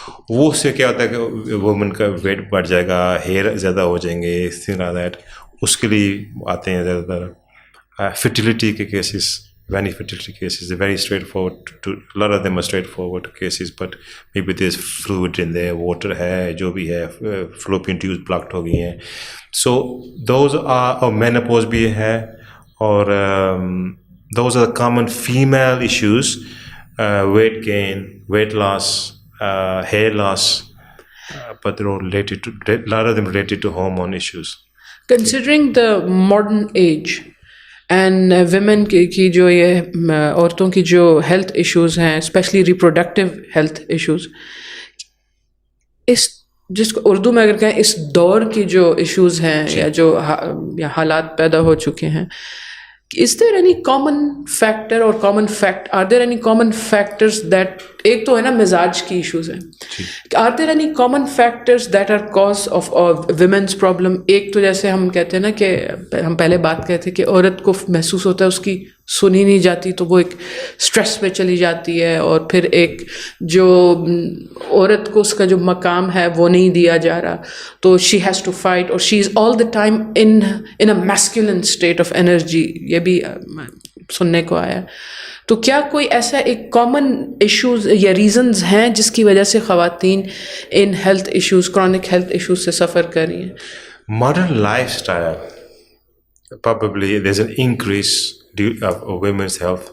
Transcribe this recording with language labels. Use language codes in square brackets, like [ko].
[ur] وہ اس سے کیا ہوتا ہے کہ وومن کا ویٹ بڑھ جائے گا, ہیئر زیادہ ہو جائیں گے, دیٹ. اس کے لیے آتے ہیں زیادہ تر فرٹیلیٹی کے cases. [en] Many fertility cases, they're very straightforward. A lot of them are straightforward cases, but maybe there's fluid in there, water [ur] hai, jo bhi hai, [en] fallopian tubes blocked [ur] ho gayi hain. [en] So those are, or menopause [ur] bhi hai, [en] or those are the common female issues, weight gain, weight loss, hair loss, but they're all related to, a lot of them related to hormone issues. Considering the modern age [ur] and women کی جو یہ عورتوں کی جو health issues ہیں, especially reproductive health issues, اس جس کو اردو میں اگر کہیں اس دور کی جو ایشوز ہیں یا جو حالات پیدا ہو چکے ہیں, [en] is there any common factor or common fact, are there any common factors that, [ur] ایک تو ہے نا مزاج کی ایشوز ہیں, [en] are there any common factors that are cause of women's problem? [ur] ایک تو جیسے ہم کہتے ہیں نا کہ ہم پہلے بات کہتے ہیں کہ عورت کو محسوس ہوتا ہے اس کی سنی نہیں جاتی تو وہ ایک اسٹریس میں چلی جاتی ہے, اور پھر ایک جو عورت کو اس کا جو مقام ہے وہ نہیں دیا جا رہا, تو [en] she has to fight, [ur] اور [en] She is all the time in a masculine state of energy. [ur] یہ بھی سننے کو آیا. تو کیا کوئی ایسا ایک کامن ایشوز یا ریزنز ہیں جس کی وجہ سے خواتین in health issues chronic health issues سے سفر کر رہی ہیں؟ [en] Modern lifestyle, probably there's an increase of women's health.